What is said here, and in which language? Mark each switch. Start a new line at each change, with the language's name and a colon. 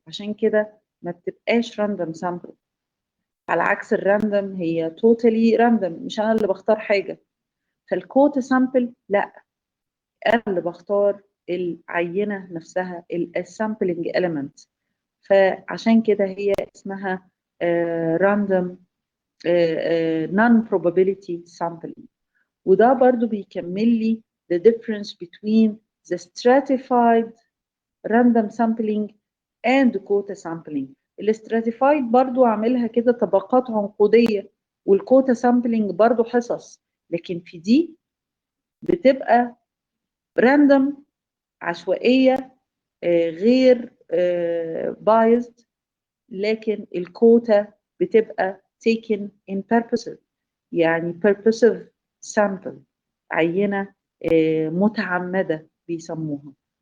Arabic: عشان كده ما بتبقاش راندوم سامبل. على عكس الراندوم هي توتالي راندوم، مش انا اللي بختار حاجة. فالكوتا سامبل لا، انا اللي بختار العينه نفسها السامبلنج element. فعشان كده هي اسمها
English: random non probability sampling.
Arabic: وده برضو بيكمل لي
English: the difference between the stratified random sampling and quota sampling.
Arabic: الاستراتيفايد برضو عاملها كده طبقات عنقودية، والكوتا سامبلينج برضو حصص، لكن في دي بتبقى راندوم، عشوائية، غير بايزد. لكن الكوتا بتبقى
English: taken in purposive،
Arabic: يعني purposive sample، عينة متعمدة بيسموها.